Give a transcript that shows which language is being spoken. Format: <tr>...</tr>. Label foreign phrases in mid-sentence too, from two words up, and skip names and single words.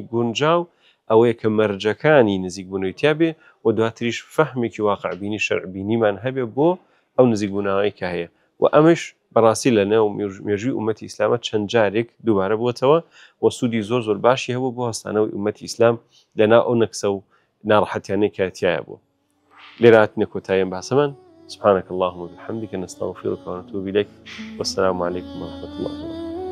<ckb>گونجاو ئەوەیە کە مەرجەکانی نزیک بوونەوەی تیابێ و دواتریش فەهمێکی واقعبینی شەرعبینیمان هەبێ بۆ ئەو نزیک بوونەوەی کە هەیە و ئەمەش بەڕاستی لە نێو مێژووی ئومەتی ئیسلامە چەند جارێک دووبارە بووەتەوە و سوودی زۆر باشی هەبوو بۆ هەستانەوەی ئومەتی ئیسلام لەنا ئەو نەکسە و ناڕەحەتیانەی کە تایە بوو لێرە هاتنە کۆتاییان باسەمان</ckb> <ar>سبحانك اللهم وبحمدك نستغفرك ونتوب إليك والسلام عليكم ورحمة الله وبركاته</ar>